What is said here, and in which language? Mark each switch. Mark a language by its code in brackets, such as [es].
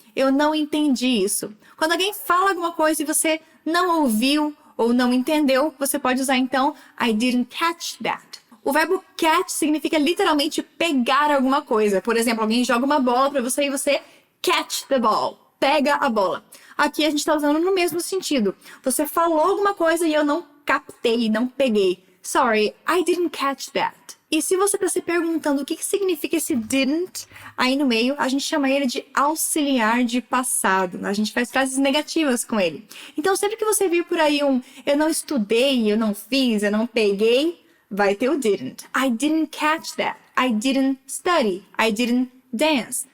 [pt] Eu não entendi isso. Quando alguém fala alguma coisa e você não ouviu ou não entendeu, você pode usar então I didn't catch that. O verbo catch significa literalmente pegar alguma coisa. Por exemplo, alguém joga uma bola para você e você catch the ball. Pega a bola. Aqui a gente está usando no mesmo sentido. Você falou alguma coisa e eu não captei, não peguei. [en] Sorry, I didn't catch that. [pt] E se você está se perguntando o que significa esse didn't, aí no meio a gente chama ele de auxiliar de passado. A gente faz frases negativas com ele. Então sempre que você vir por aí eu não estudei, eu não fiz, eu não peguei, vai ter o didn't. [en] I didn't catch that. I didn't study. I didn't dance.